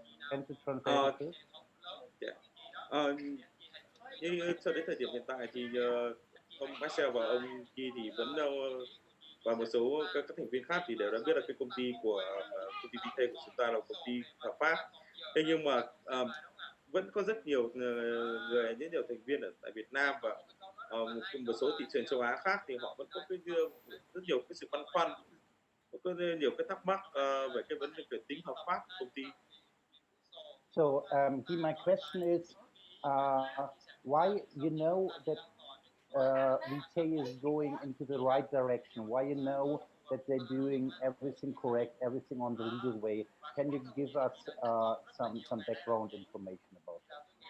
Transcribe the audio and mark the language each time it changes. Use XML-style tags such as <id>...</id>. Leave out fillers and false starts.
<en>Can you translate it, please?</en> <vi>Nhưng cho đến thời điểm hiện tại thì ông Axel và ông Guy thì vẫn và một số các thành viên khác thì đều đã biết là cái công ty của công ty Vitae của chúng ta là công ty hợp pháp. Thế nhưng mà vẫn có rất nhiều rất nhiều thành viên ở tại Việt Nam và một số thị trường châu Á khác thì họ vẫn có rất nhiều cái sự băn khoăn, có nhiều cái thắc mắc về cái vấn đề về tính hợp pháp của công ty.</vi> <en>So, my question is, why you know that Vitae is going into the right direction? Why you know that they're doing everything correct, everything on the legal way? Can you give us some background information about that?</en>